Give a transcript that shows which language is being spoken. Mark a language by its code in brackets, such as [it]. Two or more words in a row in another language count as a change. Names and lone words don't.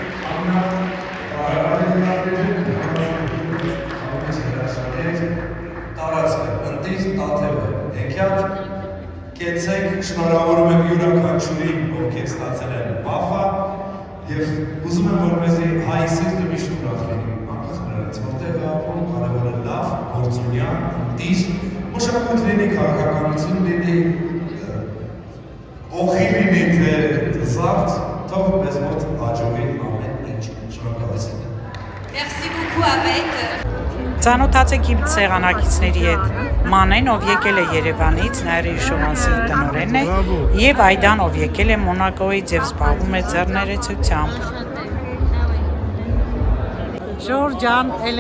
[hy] Կեցեք, շնորհավորում եմ յուրաքանչյուրին, ովքեր ստացել են բաֆա և ուզում եմ, որպեսզի հայի սիրտը միշտ ուրախ լինի, անկախ նրանից, որտեղ է ապրում, կարևորը լավ, գործունյա, ընտիր, մշակույթ լինի, քաղաքականություն լինի, օխի լինի, թե զարդ, թող մեզ մոտ հաջողի ամեն ինչ։ Շնորհակալություն։ [fr] Merci beaucoup avec. [hy] Ծանոթացեք իմ սեղանակիցների հետ։ Մանեն, ով եկել է Երևանից, Նայիրի Շովանսի տնօրենն է, և Այդան, ով եկել է Մոնակոյից և զբաղվում է ձեռներեցությամբ։ Ժորժ ջան, Էլեն